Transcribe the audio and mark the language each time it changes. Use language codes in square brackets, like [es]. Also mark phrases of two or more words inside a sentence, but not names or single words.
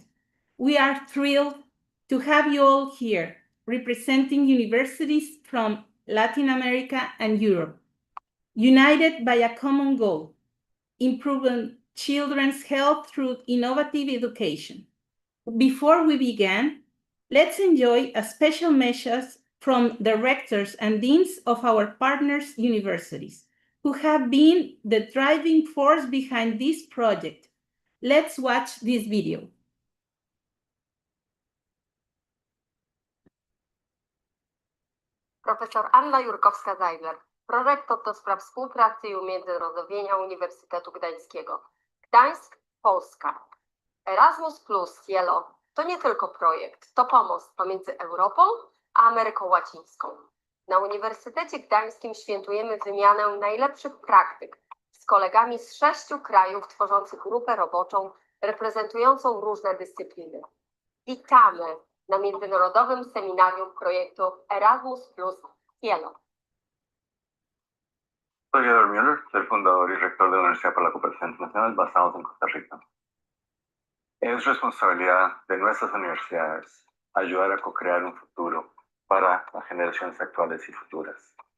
[en] We are thrilled to have you all here, representing universities from Latin America and Europe, united by a common goal: improving children's health through innovative education. Before we begin, let's enjoy a special message from the rectors and deans of our partners universities, who have been the driving force behind this project. Let's watch this video. [pl] Profesor Anna Jurkowska-Zeidler, prorektor do spraw współpracy i umiędzynarodowienia Uniwersytetu Gdańskiego. Gdańsk, Polska. Erasmus plus Cielo to nie tylko projekt, to pomost pomiędzy Europą a Ameryką Łacińską. Na Uniwersytecie Gdańskim świętujemy wymianę najlepszych praktyk z kolegami z 6 krajów tworzących grupę roboczą reprezentującą różne dyscypliny. Witamy na międzynarodowym seminarium projektu Erasmus plus Cielo. [es] Soy Edward Müller, soy fundador y rector de la Universidad para la Cooperación Internacional basados en Costa Rica. Es responsabilidad de nuestras universidades ayudar a co-crear un futuro para las generaciones actuales y futuras.